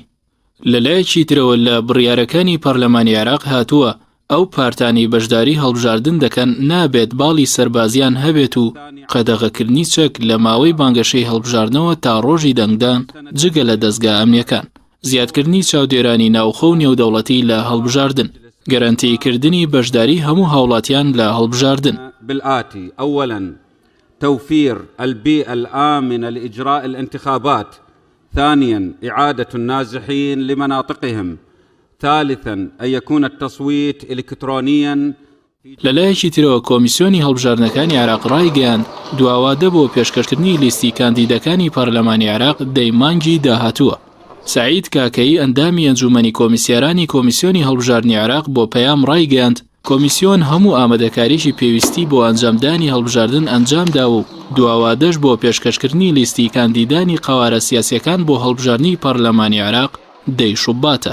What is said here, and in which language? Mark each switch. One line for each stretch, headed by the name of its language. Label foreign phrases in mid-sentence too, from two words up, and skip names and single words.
Central Kurdish: لەلایەکی ترەوە لە بڕیارەکانی پەرلەمانی عێراق هاتووە ئەو پارتانی بەشداری هەڵبژاردن دەکەن نابێت باڵی سەربازیان هەبێت و قەدەغەکردنی چەک لە ماوەی بانگەشەی هەڵبژاردنەوە تا ڕۆژی دەنگدان جگە لە دەستگا ئەمنیەکان، زیادکردنی چاودێرانی ناوخۆ و نێودەوڵەتی لە هەڵبژاردن، گەرانتیکردنی بەشداری هەموو هاوڵاتیان لە هەڵبژاردن.
Arabic: بالآتي أولا توفير البيئة الآمنة لإجراء الانتخابات، ثانيا إعادة النازحين لمناطقهم، ثالثا أن يكون التصويت إلكترونيا.
Central Kurdish: لەلایەکی ترەوە کۆمیسیۆنی هەڵبژاردنەکانی عێراق ڕایگەیاند دواوادە بۆ پێشکەشکردنی لیستی کاندیدەکانی پەرلەمانی عێراق دەی مانگی داهاتووە. سعید کاکەیی ئەندامی ئەنجومەنی کۆمیسیارانی کۆمیسیۆنی هەڵبژاردننی عێراق بۆ پەیام ڕایگەیاند کۆمیسیۆن هەموو ئامادەکاریشی پێویستی بۆ ئەنجامدانی هەڵبژاردن ئەنجامدا و دواوادەش بۆ پێشکەشکردنی لیستی کاندیدانی قەوارە سیاسیەکان بۆ هەڵبژاردننی پەرلەمانی عێراق دەی شوباتە.